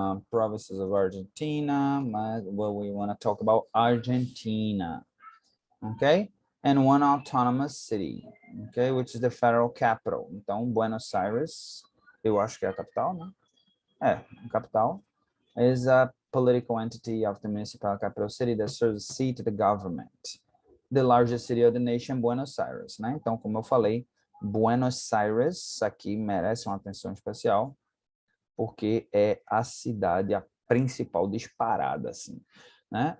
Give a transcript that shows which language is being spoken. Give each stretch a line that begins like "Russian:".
English: Provinces of Argentina, well, we want to talk about Argentina. Okay? And one autonomous city, okay, which is the federal capital.
Portuguese: Então, Buenos Aires, eu acho que é a capital, né?
English: A capital is a political entity of the municipal capital city that serves the seat of the government. The largest city of the nation, Buenos Aires, né?
Portuguese: Então, como eu falei, Buenos Aires aqui merece uma atenção especial, porque é a cidade a principal disparada, assim, né?